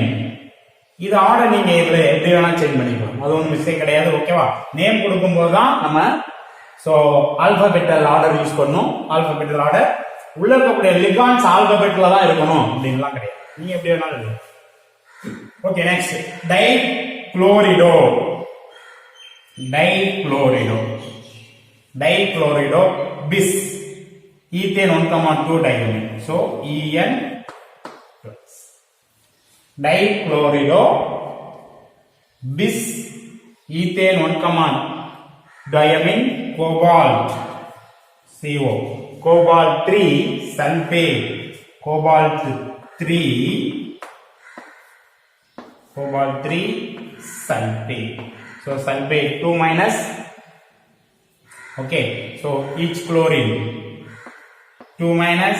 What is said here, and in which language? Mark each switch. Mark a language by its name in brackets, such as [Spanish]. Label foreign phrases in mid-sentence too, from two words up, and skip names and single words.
[Tamil] இது ஆர்டர் நீங்க இதுல எப்படி வேணா சேஞ்ச் பண்ணிக்கலாம், அது ஒன்றும் மிஸ்டேக் கிடையாது. ஓகேவா, நேம் கொடுக்கும்போது தான் நம்ம [English] so alphabetical order use [Tamil] பண்ணணும். [English] alphabetical order [Tamil] உள்ள இருக்கக்கூடிய [English] ligands alphabet [Tamil] தான் இருக்கணும் அப்படின்லாம் கிடையாது, நீங்க எப்படி வேணாலும் எழுதலாம். [English] Okay, next dichlorido bis ethane 1,2 diamine. So En plus dichlorido bis ethane 1, diamine cobalt CO cobalt 3 sulfate cobalt 3 sulfate. So sulfate 2 minus. Okay, so each chlorine 2 minus.